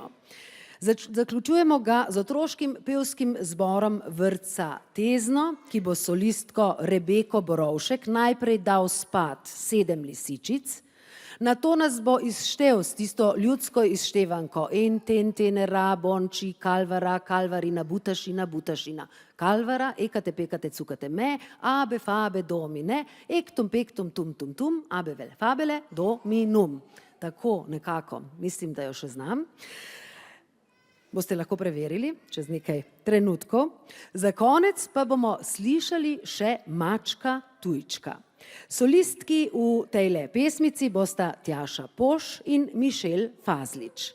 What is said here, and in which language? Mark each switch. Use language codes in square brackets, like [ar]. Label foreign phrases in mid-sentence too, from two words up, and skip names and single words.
[sl] Zaključujemo ga z otroškim pevskim zborom vrtca Tezno, ki bo solistko Rebeko Borovšek najprej dal spat 7 lisičic, nato nas bo izštel s tisto ljudsko izštevanko en, ten, tenera, bonči, kalvara, kalvarina, butašina, butašina. Kalvara, ekate, pekate, cukate me, abe, fabe, domine, ektum, pektum, tum, tum, tum, abe, vel, fabele, dominum. Tako nekako, mislim, da jo še znam. Boste lahko preverili čez nekaj trenutkov. Za konec pa bomo slišali še Mačka tujčka. Solistki v tejle pesmici bosta Tjaša Poš in Mišel Fazlič.